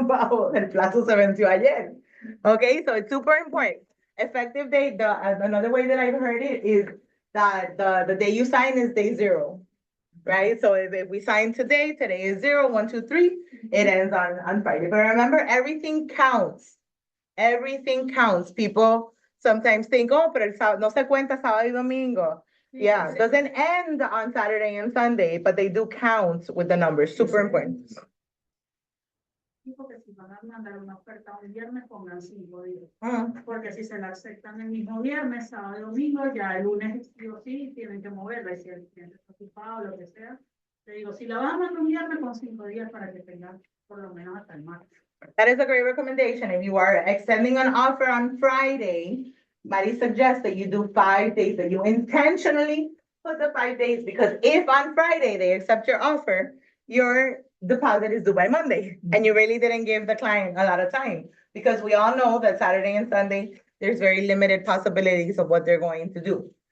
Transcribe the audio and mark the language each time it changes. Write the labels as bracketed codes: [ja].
[en] El plazo se venció ayer. Okay, so it's super important. Effective date, another way that I've heard it is that the day you sign is day 0. Right? So if we sign today, today is 0, 1, 2, 3, it ends on Friday. But remember, everything counts. Everything counts. [es] People sometimes think, oh, pero el sábado, no se cuenta sábado y domingo. [en] Yeah, doesn't end on Saturday and Sunday, but they do count with the numbers. Super important. [es] Sí, porque si van a mandar una oferta un viernes, pongan 5 días. Mm. Porque si se la aceptan el mismo viernes, sábado y domingo, ya el lunes sí o sí tienen que moverla. Y si el cliente está ocupado, lo que sea. Te digo, si la van a mandar un viernes, con 5 días para que tengan por lo menos hasta el martes. [en] That is a great recommendation. If you are extending an offer on Friday, Mari suggests that you do 5 days, that you intentionally put the 5 days, because if on Friday they accept your offer, your deposit is due by Monday, and you really didn't give the client a lot of time, because we all know that Saturday and Sunday, there's very limited possibilities of what they're going to do.